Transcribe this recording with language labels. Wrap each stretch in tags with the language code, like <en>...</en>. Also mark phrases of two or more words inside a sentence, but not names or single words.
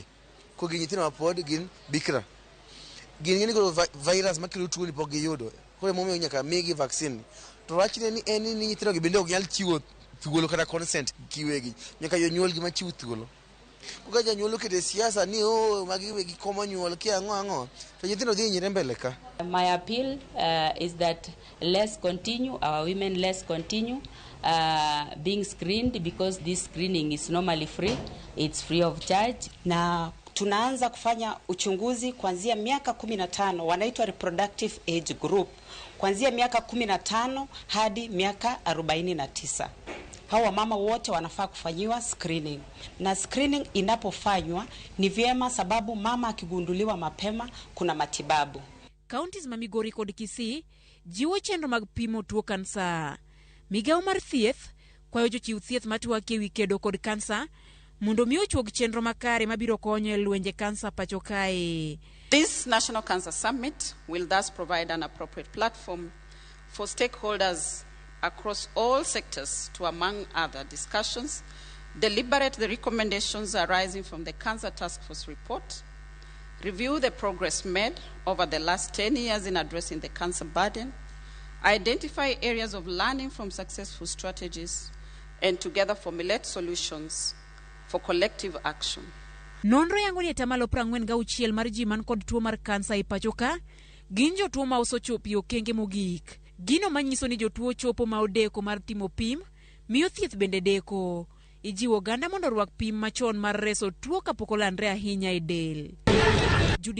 <luo>Ko gi nyithindo ma pod gin bikra. Gin ng'eni ko virus makelo tuo ni pok giyudo. Koro momiyo nyaka migi vaccine. To wachne ni en ni nyithindo gi bende ok nyal chiwo thuolo kata consent kiwegi. Nyaka jonyuol gi ma chiwo thuolo. Kuka janyuol okete siasa ni magi wegi komo nyuol ki ang'o to nyithindo dhi nyire mbele ka.</luo> <en>My appeal is that our women let's continue being screened because this screening is normally free. It's free of charge.</en> <sw>Na tunaanza kufanya uchunguzi kuanzia miaka 15, wanaitwa</sw> <en>reproductive age group,</en> <sw>kuanzia miaka 15 hadi miaka 49. Hawa mama wote wanafaa kufanyiwa screening. Na screening inapofanywa ni vyema sababu mama akigunduliwa mapema kuna matibabu.</sw> <luo>Counties ma Migori kod Kisii jiwo chenro mag pimo tuo kansa. Migawo mar thieth kwayo jochiw thieth matuo kewi kedo kod kansa mondo mi ochuog chenro makare mabiro konyo e lwenje kansa pachoka.</luo> <en>This National Cancer Summit will thus provide an appropriate platform for stakeholders across all sectors to, among other discussions, deliberate the recommendations arising from the Cancer Task Force report, review the progress made over the last 10 years in addressing the cancer burden, identify areas of learning from successful strategies, and together formulate solutions for collective action.</en> <luo>Nonro yango ni atamalo 46 mar ji man kod tuo mar kansa e pachoka gin jotuo ma osechopo okenge mogik. Gino manyiso ni jotuo chopo ma odeko mar timo pim, miyo thieth bende deko. Ijiwo oganda mondo orwak pim machon mar reso tuo kapok olandre ahinya e del.</luo>